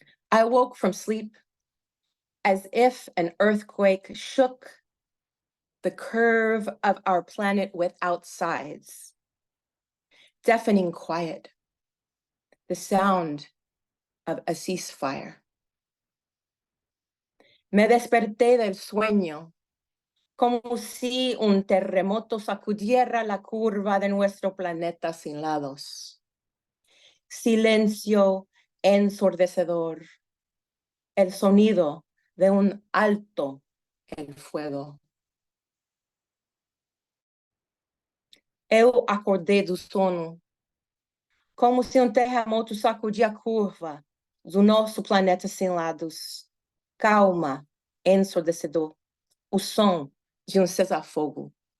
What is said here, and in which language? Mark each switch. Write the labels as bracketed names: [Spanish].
[English] I awoke from sleep as if an earthquake shook the curve of our planet without sides. Deafening quiet, the sound of a ceasefire. [Spanish] Me desperté del sueño, como si un terremoto sacudiera la curva de nuestro planeta sin lados. Silencio ensordecedor, el sonido de un alto el fuego. [Portuguese] Eu acordei do sono, como se um terremoto sacudia a curva do nosso planeta sem lados. Calma, ensurdecedor, o som de um cessar-fogo.